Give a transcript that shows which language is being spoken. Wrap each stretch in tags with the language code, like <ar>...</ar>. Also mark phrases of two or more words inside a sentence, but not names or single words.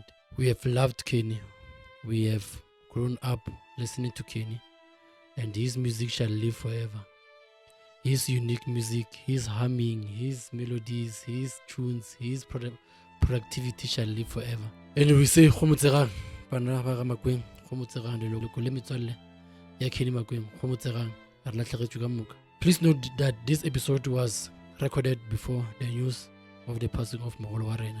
<en>We have loved Kenny. We have grown up listening to Kenny, and his music shall live forever. His unique music, his humming, his melodies, his tunes, his productivity shall live forever. And we say,</en> <nso>Khomotserang, Bana ba Makweng, Khomotserang, le loko le metswalle ya Kenny Makweng, Khomotserang, a re latlhegetswe ka moka.</nso> <en>Please note that this episode was recorded before the news of the passing of Mogolo Warena.</en>